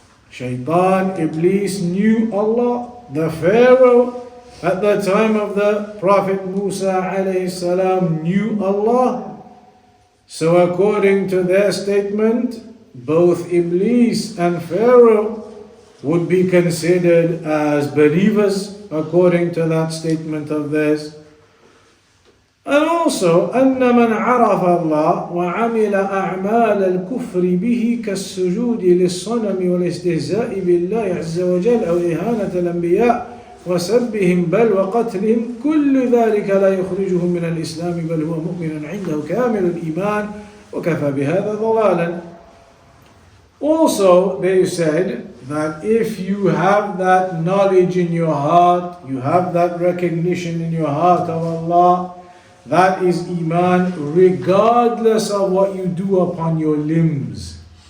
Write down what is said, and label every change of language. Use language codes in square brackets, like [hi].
[en] Shaitan, Iblis knew Allah. The Pharaoh at the time of the Prophet Musa alayhi salam knew Allah. So according to their statement, both Iblis and Pharaoh would be considered as believers according to that statement of theirs. And also, [ar] أن من عرف الله وعمل أعمال الكفر به كالسجود للصنم والاستهزاء بالله عز وجل أو إهانة الأنبياء وسبهم بل وقتلهم كل ذلك لا يخرجهم من الإسلام بل هو مؤمن عنده كامل الإيمان وكفى بهذا ضلالا. [en] Also, they said that if you have that knowledge in your heart, you have that recognition in your heart of Allah, that is Iman regardless of what you do upon your limbs.